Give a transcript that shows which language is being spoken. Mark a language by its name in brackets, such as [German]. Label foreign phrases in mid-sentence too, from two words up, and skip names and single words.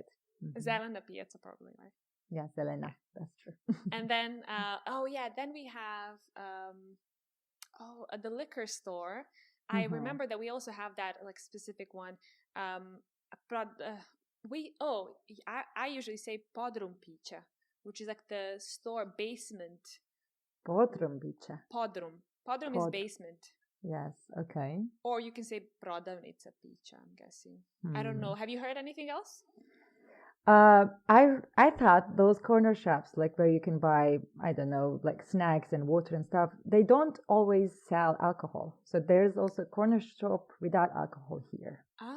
[English] Zelena Piazza, probably, right? Yeah, Zelena. That's true. And then, then we have, the liquor store. I remember that we also have that, like, specific one. I usually say [Serbian] podrum pića, [English] which is like the store basement. [Serbian] Podrum pića. [English] Podrum is basement. Yes, okay. Or you can say [Serbian] prodavnica pića, [English] I'm guessing. I don't know. Have you heard anything else? I thought those corner shops, like where you can buy, I don't know, like snacks and water and stuff, they don't always sell alcohol. So there's also a corner shop without alcohol here.